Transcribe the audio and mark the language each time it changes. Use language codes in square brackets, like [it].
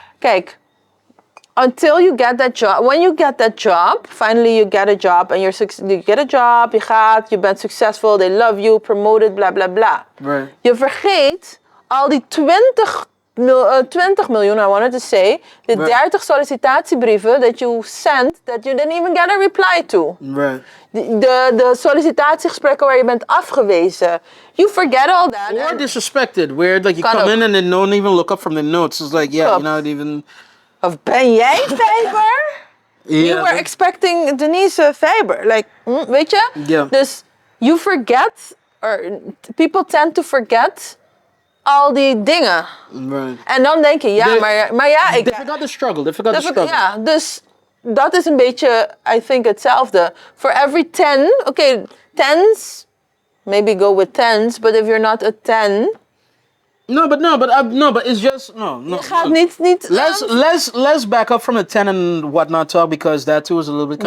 [en] Kijk, until you get that job, when you get that job, finally you get a job and you get a job, [nl] je bent [en] successful, they love you, promoted, bla bla bla. Right. [nl] Je vergeet al die [en] 20 million, I wanted to say, the 30 sollicitatiebrieven that you sent that you didn't even get a reply to. Right. [nl] De sollicitatiegesprekken waar je bent afgewezen. [en] You forget all that. Or disrespected, where like you come in and they don't even look up from the notes. It's like, yeah, you're not even. [nl] Of ben jij Faber? [en] Yeah. You were expecting Denise Faber. [nl] Like, weet je? [en] Yeah. Dus you forget, or people tend to forget [nl] al die dingen. [en] Right. [nl] En dan denk je, ja, maar ja, [en] They forgot the struggle. [nl] Ja, dus dat is een beetje, [en] I think, [nl] hetzelfde. [en] For every 10, okay, 10s, maybe go with 10s, but if you're not a 10... No, but it's just no. [nl] Je gaat niet. [en] Let's back up from the 10 and whatnot talk, because that too is a little bit.